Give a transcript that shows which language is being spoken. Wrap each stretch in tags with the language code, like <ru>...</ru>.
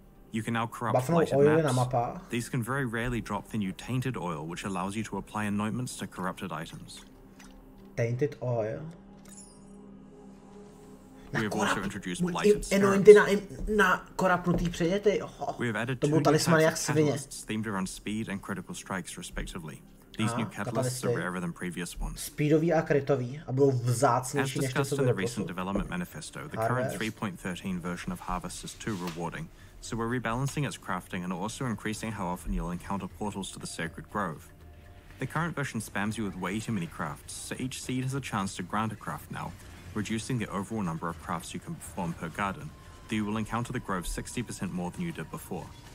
<en>You can now corrupt blighted maps. These can very rarely drop the new Tainted Oil, which allows you to apply anointments to corrupted items. Tainted Oil? We have also introduced blighted Scarabs.</en> <cs>Na korapnutý předměty.</cs> <en>We have added two new types of catalysts themed around speed and critical strikes, respectively. These new catalysts are rarer than previous ones.</en> <cs>Speedový a kritový a budou vzácnější než to, co bylo dosud.</cs> <en>As discussed in the recent development manifesto, the current 3.13 version of Harvest is too rewarding, so we're rebalancing its crafting and also increasing how often you'll encounter portals to the Sacred Grove. The current version spams you with way too many crafts, so each seed has a chance to grant a craft now, reducing the overall number of crafts you can perform per garden, though you will encounter the grove 60% more than you did before.</en>